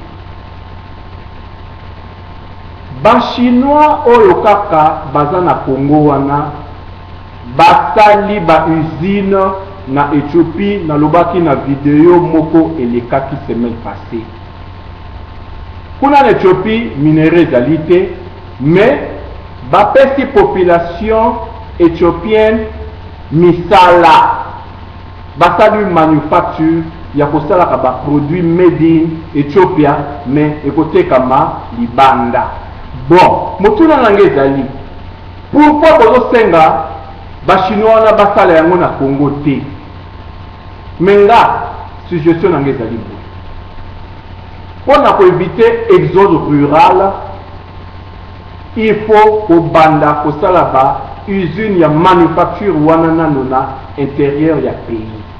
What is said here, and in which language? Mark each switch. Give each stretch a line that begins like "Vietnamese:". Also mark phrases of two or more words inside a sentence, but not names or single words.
Lingala: bachinois oyo kaka baza na Congo wana basali ba usine na Éthiopie nalobaki na video moko elekaki
French: semaine passée
Lingala: kuna na Éthiopie minéraux ezali te mais bapesi
French: population éthiopienne
Lingala: misala basali manufacture ya kosalaka ba produit
English: made in Ethiopia
Lingala: mais ekotekama libanda bon motuna nange ezali pourquoi bozosenga bachinois wana basala yango na Congo te menga suggestion nange ezali boye mpona koevite
French: exode rural il faut
Lingala: kobanda kosala ba usine ya manufacture wana nano na intérieur ya pays